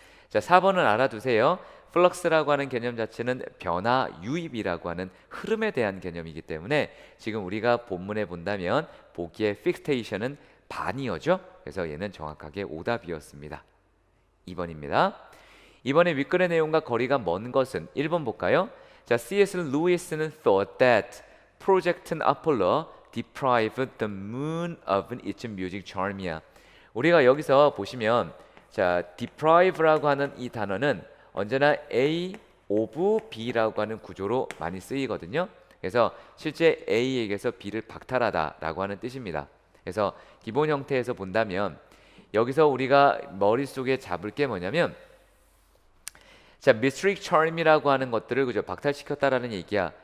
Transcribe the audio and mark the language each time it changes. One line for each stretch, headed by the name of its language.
Korean: 자, 4번은 알아두세요. flux라고 하는 개념 자체는 변화, 유입이라고 하는 흐름에 대한 개념이기 때문에 지금 우리가 본문에 본다면 보기에 fixation은 반이어죠. 그래서 얘는 정확하게 오답이었습니다. 2번입니다. 이번에 윗글의 내용과 거리가 먼 것은 1번 볼까요? 자, C.S.
English: 루이스는 thought that Project Apollo deprived the moon of its music charm이야.
Korean: 우리가 여기서 보시면 자, deprive라고 하는 이 단어는 언제나 A of B라고 하는 구조로 많이 쓰이거든요. 그래서 실제 A에게서 B를 박탈하다라고 하는 뜻입니다. 그래서 기본 형태에서 본다면 여기서 우리가 머릿속에 잡을 게 뭐냐면, 자, Mystic Charm이라고 하는 것들을 그죠 박탈시켰다라는 얘기야.